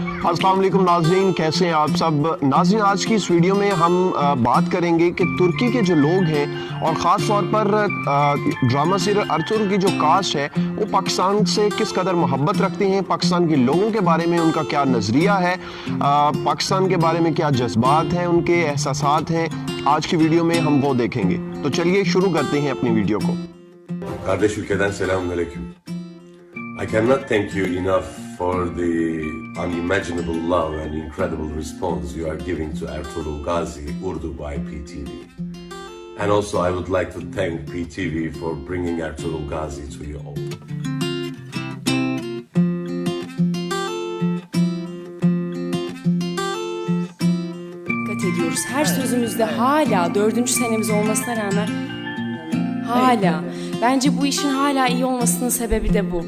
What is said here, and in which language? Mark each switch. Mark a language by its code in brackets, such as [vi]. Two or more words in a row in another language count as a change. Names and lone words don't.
[ar] السلام علیکم [ur] ناظرین، کیسے ہیں آپ سب۔ ناظرین، آج کی اس ویڈیو میں ہم بات کریں گے کہ ترکی کے جو لوگ ہیں اور خاص طور پر [en] drama serial [ur] ارطغرل کی جو کاسٹ ہے وہ پاکستان سے کس قدر محبت رکھتے ہیں، پاکستان کے لوگوں کے بارے میں ان کا کیا نظریہ ہے، پاکستان کے بارے میں کیا جذبات ہیں، ان کے احساسات ہیں. آج کی ویڈیو میں ہم وہ دیکھیں گے۔ تو چلیے شروع کرتے ہیں اپنی ویڈیو کو. [tr] Kardeş ülkeden selamünaleyküm. [en] I cannot thank you enough for the unimaginable love and incredible response you are giving to Ertuğrul Gazi Urdu by PTV. And also I would like to thank PTV for bringing Ertuğrul Gazi to you all. [tr] Dikkat ediyoruz. Her sözümüzde hala 4. senemiz olmasına rağmen hala. Bence bu işin hala iyi olmasının sebebi de bu.